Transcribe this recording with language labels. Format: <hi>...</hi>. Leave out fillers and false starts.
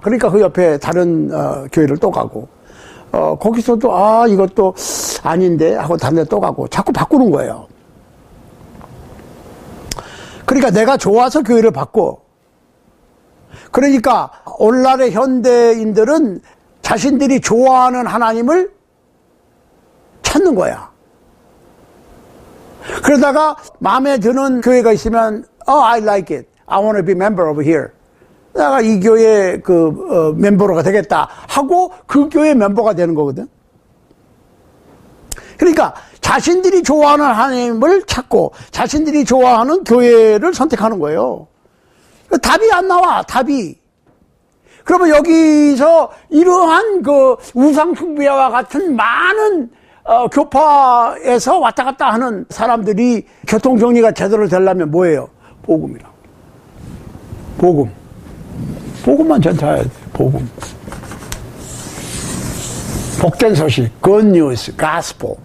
<ko>그러니까 그 옆에 다른 교회를 또 가고 거기서도 이것도 아닌데 하고 다른 데 또 가고 자꾸 바꾸는 거예요. 그러니까 내가 좋아서 교회를 바꿔. 그러니까 오늘날의 현대인들은 자신들이 좋아하는 하나님을 찾는 거야. 그러다가 마음에 드는 교회가 있으면</ko> <en>I like it. I want to be member over here.</en> <ko>내가 이 교회 멤버가 되겠다 하고 그 교회 멤버가 되는 거거든. 그러니까 자신들이 좋아하는 하나님을 찾고 자신들이 좋아하는 교회를 선택하는 거예요. 답이 안 나와, 답이. 그러면 여기서 이러한 우상숭배와 같은 많은 교파에서 왔다 갔다 하는 사람들이 교통정리가 제대로 되려면 뭐예요? 복음이라. 복음만 전파해야 돼, 복음. 복된 소식,</ko> <en>good news, gospel.</en>